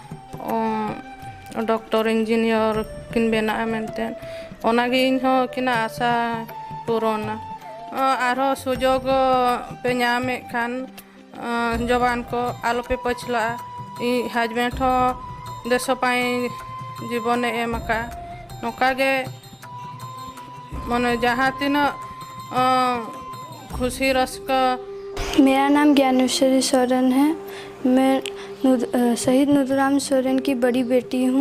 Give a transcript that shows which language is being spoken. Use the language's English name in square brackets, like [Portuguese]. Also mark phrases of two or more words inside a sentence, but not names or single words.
[Santali] ᱰᱚᱠᱴᱚᱨ ᱤᱧᱡᱤᱱᱤᱭᱟᱨ ᱠᱤᱱ ᱵᱮᱱᱟᱜᱼᱟ ᱢᱮᱱᱛᱮ ᱚᱱᱟᱜᱮ ᱤᱧᱦᱚᱸ ᱩᱱᱠᱤᱱᱟᱜ ᱟᱥᱟ ᱯᱩᱨᱚᱱᱟ ᱟᱨᱦᱚᱸ ᱥᱩᱡᱳᱜᱽ ᱯᱮ ᱧᱟᱢᱮᱫ ᱠᱷᱟᱱ ᱡᱚᱣᱟᱱ ᱠᱚ ᱟᱞᱚᱯᱮ ᱯᱟᱹᱪᱷᱞᱟᱹᱜᱼᱟ ᱤᱧ ᱦᱟᱡᱵᱮᱱᱰ ᱦᱚᱸ ᱫᱮᱥᱚ ᱯᱟᱭ ᱡᱤᱵᱚᱱᱮ ᱮᱢ ᱟᱠᱟᱫᱼᱟ ᱱᱚᱝᱠᱟ ᱜᱮ ᱢᱟᱱᱮ जहाँ तिना खुशी रस्का। [Hindi] मेरा नाम ज्ञानेश्वरी सोरेन है। मैं शहीद नूतराम सोरेन की बड़ी बेटी हूँ।